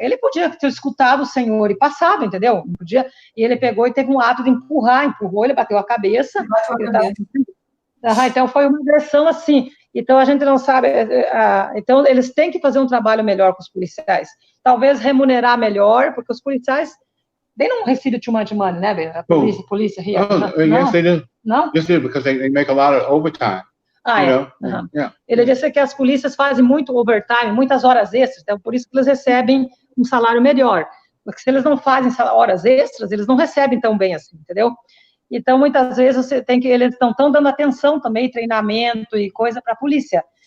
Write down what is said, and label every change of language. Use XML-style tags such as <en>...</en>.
<pt>Ele podia ter escutado o senhor e passado, entendeu? Não podia, e ele pegou e teve um ato de empurrou, ele bateu a cabeça. Então, foi uma versão assim. Então, a gente não sabe... então, eles têm que fazer um trabalho melhor com os policiais. Talvez remunerar melhor, porque os policiais...</pt> <en>They don't receive too much money, né?</en> <pt>A polícia</pt> <en>here. Yes, they do.</en> <pt>Não?</pt> <en>Yes, they do, because they make a lot of overtime. Yeah.</en> <pt>Ele disse que as polícias fazem muito overtime, muitas horas extras, então por isso que eles recebem um salário melhor. Porque se eles não fazem horas extras, eles não recebem tão bem assim, entendeu? Então, muitas vezes, eles estão dando atenção também, treinamento e coisa para a polícia.</pt>